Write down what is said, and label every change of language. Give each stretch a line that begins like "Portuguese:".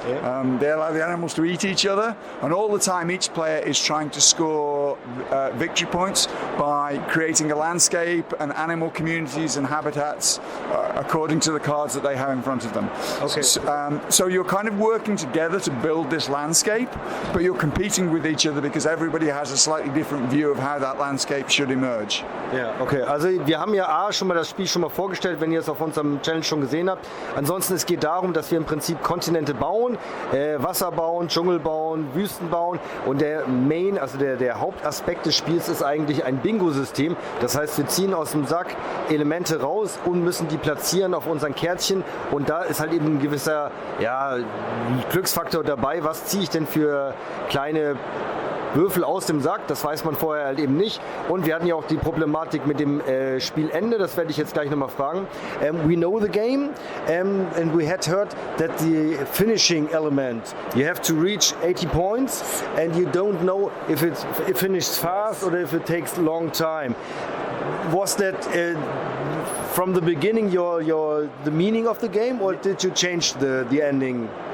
English: They allow the animals to eat each other, and all the time each player is trying to score victory points by creating a landscape and animal communities and habitats according to the cards that they have in front of them. Okay. So you're kind of working together to build this landscape, but you're competing with each other because everybody has a slightly different view of how that landscape should emerge.
German: Ja, okay. Also wir haben ja schon mal das Spiel schon mal vorgestellt, wenn ihr es auf unserem Channel schon gesehen habt. Ansonsten, es geht darum, dass wir im Prinzip Kontinente bauen, Wasser bauen, Dschungel bauen, Wüsten bauen, und der Main, also der Hauptaspekt des Spiels ist eigentlich ein Bingo-System. Das heißt, wir ziehen aus dem Sack Elemente raus und müssen die platzieren auf unseren Kärtchen, und da ist halt eben ein gewisser Glücksfaktor dabei. Was ziehe ich denn für kleine Würfel aus dem Sack, das weiß man vorher halt eben nicht. Und wir hatten ja auch die Problematik mit dem Spielende, das werde ich jetzt gleich nochmal fragen.
English: We know the game, and we had heard that the finishing element, you have to reach 80 points and you don't know if it finishes fast or if it takes a long time. Was that from the beginning the meaning of the game, or did you change the ending?